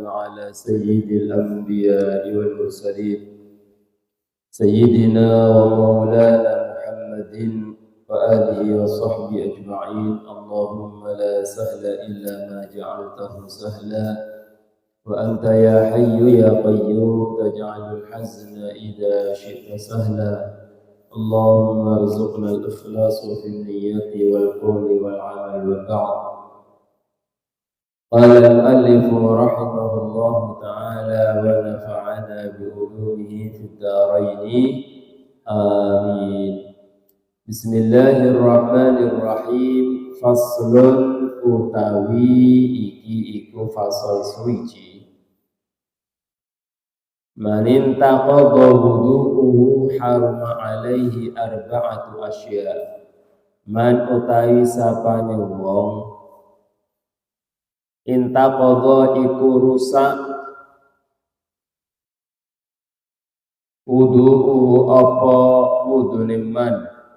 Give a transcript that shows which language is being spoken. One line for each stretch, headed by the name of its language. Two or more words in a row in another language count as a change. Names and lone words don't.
Arabic: على سيد الأنبياء والمرسلين سيدنا ومولانا محمد وآله وصحبه أجمعين اللهم لا سهل إلا ما جعلته سهلا وأنت يا حي يا قيوم تجعل الحزن إذا شئت سهلا اللهم ارزقنا الإخلاص في النية والقول والعمل والبعض. قال المؤلف رحمه الله تعالى ونفعنا بعلومه في الدارين آمين. بسم الله الرحمن الرحيم.
Javanese: فصل utawi iki iku fasal suci.
Arabic: من انتقض وضوؤه حرم عليه أربعة أشياء.
Javanese: Man utawi sapane wong intaqadha iku rusak wudu'uhu apa wudune man,